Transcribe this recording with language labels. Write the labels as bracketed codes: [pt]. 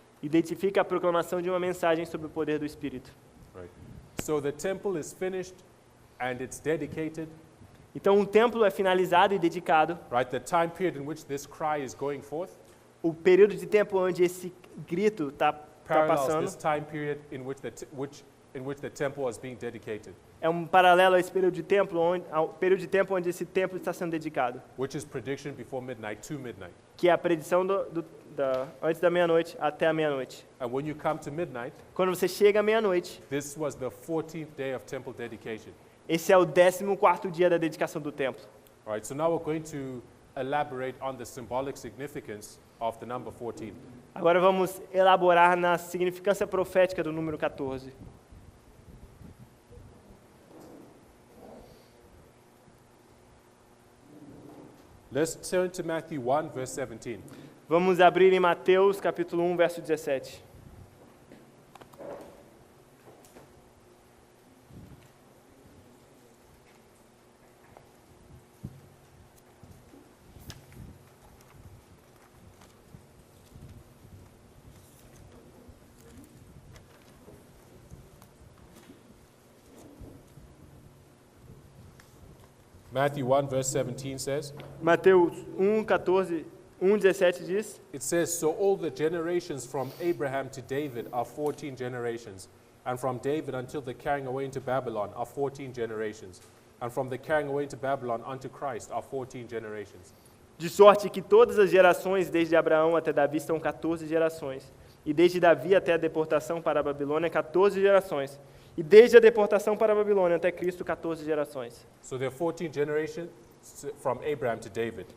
[pt] Identifica a proclamação de uma mensagem sobre o poder do Espírito. [en] Right. So the temple is finished and it's dedicated. [pt] Então o templo é finalizado e dedicado. [en] Right. The time period in which this cry is going forth. [pt] O período de tempo onde esse grito está passando. [en] This time period in which the temple is being dedicated. [pt] É um paralelo a esse período de tempo, ao período de tempo onde esse templo está sendo dedicado. [en] Which is prediction before midnight to midnight. [pt] Que é a predição antes da meia-noite até a meia-noite. [en] And when you come to midnight, [pt] quando você chega à meia-noite, [en] this was the 14th day of temple dedication. [pt] Esse é o 14º dia da dedicação do templo. [en] All right, so now we're going to elaborate on the symbolic significance of the number 14. [pt] Agora vamos elaborar na significância profética do número 14. [en] Let's turn to Matthew 1, verse 17. [pt] Vamos abrir em Mateus, capítulo 1, verso 17. [en] Matthew 1, verse 17 says, [pt] Mateus 1:17 diz, [en] it says, so all the generations from Abraham to David are 14 generations, and from David until the carrying away into Babylon are 14 generations, and from the carrying away into Babylon unto Christ are 14 generations. [pt] De sorte que todas as gerações, desde Abraão até Davi, são 14 gerações, e desde Davi até a deportação para a Babilônia, 14 gerações. E desde a deportação para a Babilônia até Cristo, 14 gerações. [en] So there are 14 generations from Abraham to David.